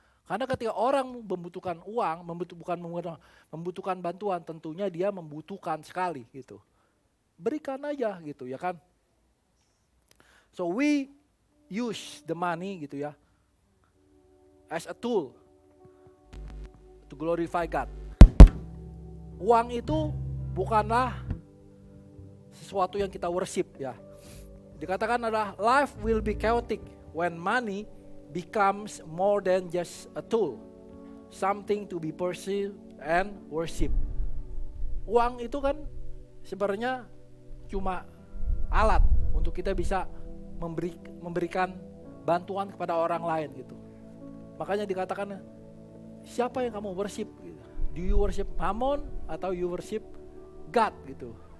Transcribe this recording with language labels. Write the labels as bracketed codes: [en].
[id] Karena ketika orang membutuhkan uang, membutuhkan bantuan, tentunya dia membutuhkan sekali gitu. Berikan aja gitu ya kan. [en] So we use the money gitu ya as a tool to glorify God. [id] Uang itu bukanlah sesuatu yang kita worship ya. Dikatakan adalah [en] life will be chaotic when money becomes more than just a tool, something to be pursued and worship. [id] Uang itu kan sebenarnya cuma alat untuk kita bisa memberikan bantuan kepada orang lain gitu. Makanya dikatakan siapa yang kamu [en] worship? Do you worship Mammon atau you worship God gitu?